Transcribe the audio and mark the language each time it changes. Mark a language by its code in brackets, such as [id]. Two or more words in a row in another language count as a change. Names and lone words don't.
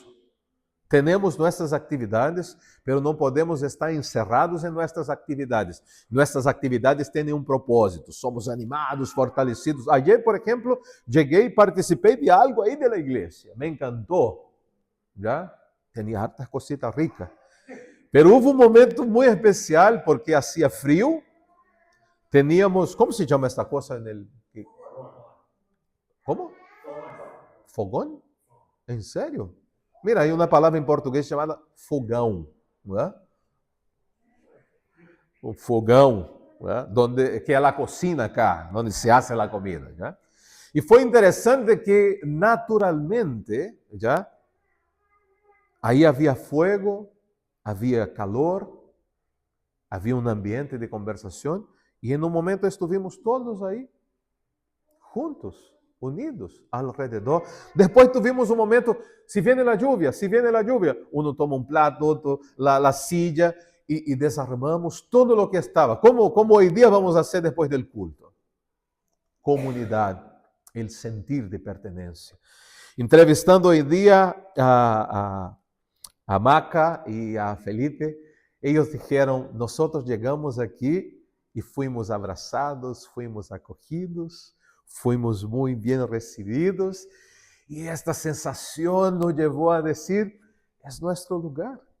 [pt] Temos nossas atividades, mas não podemos estar encerrados em nossas atividades. Nossas atividades têm um propósito. Somos animados, fortalecidos. Ayer, por exemplo, cheguei e participei de algo aí da igreja. Me encantou. Já? Tinha [es] hartas cositas ricas. [pt] Pero houve um momento muito especial porque [es] hacía frio. [pt] Teníamos, como se chama esta coisa? Como? Fogão? Em sério? [es] Mira, hay [pt] uma palavra em português chamada fogão, não é? O fogão, não é? Donde, que é a cocina cá, onde [es] se hace [pt] a comida. Já? E foi interessante que, naturalmente, já, aí havia fogo, havia calor, havia um ambiente de conversação, e em um momento estivemos todos aí, juntos, unidos alrededor. Depois tivemos um momento, [es] se viene a lluvia, uno toma [pt] um plato, outro [es] la silla, [pt] e desarmamos todo o que estava. Como hoje dia vamos fazer depois do culto? Comunidade, o sentir de pertenência. Entrevistando hoje dia a Maca e a Felipe, eles disseram, nós chegamos aqui e fomos abraçados, fomos acolhidos, fomos muito bem recebidos, e esta sensação nos levou a dizer, é nosso lugar.